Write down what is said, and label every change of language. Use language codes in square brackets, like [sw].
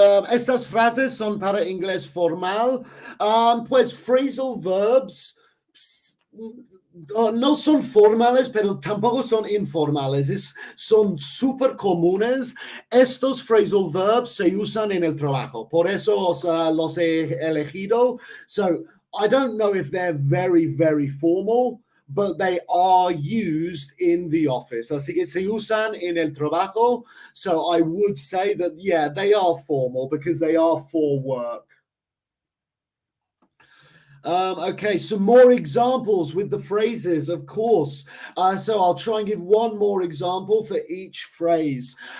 [es] Estas frases son para inglés formal. Pues phrasal verbs no son formales, pero tampoco son informales. Son súper comunes. Estos phrasal verbs se usan en el trabajo. Por eso los he elegido. [en] So I don't know if they're very, very formal, but they are used in the office. [es] Así que se usan en el trabajo. [en] So I would say that, they are formal because they are for work. Okay, some more examples with the phrases, of course. So I'll try and give one more example for each phrase.